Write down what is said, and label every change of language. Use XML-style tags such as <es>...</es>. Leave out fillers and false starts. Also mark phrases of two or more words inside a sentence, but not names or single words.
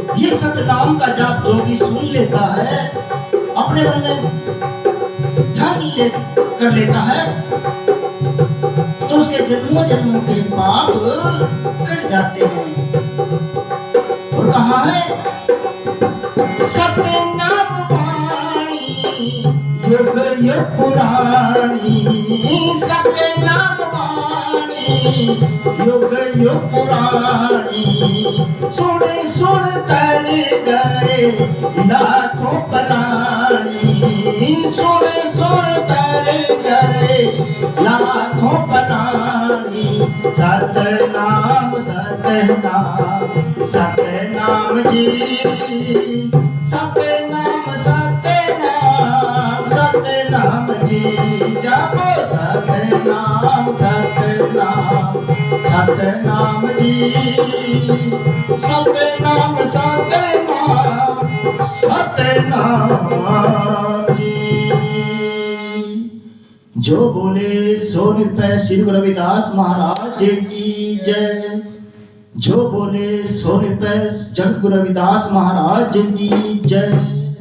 <hi>सतनाम का जाप जो भी सुन लेता है अपने मन में कर लेता है तो उसके जन्मों जन्मों के पाप कट जाते हैं। और कहा है सतनाम वाणी युग युग पुराणी, सतनाम वाणी युग युग पुराणी, सुन सुन तर गए लाखों प्राणी, सुन सुन तर गए लाखों प्राणी। सतनाम सतनाम सतनाम जी, सतनाम सतनाम सतनाम जी, जापो सतनाम सतनाम सतनाम जी, सतनाम सतनाम सतनाम जी। जो बोले सो निरपै श्री गुरु रविदास महाराज की जय, जो बोले सो निरपै जगत गुरु रविदास महाराज की जय।</hi>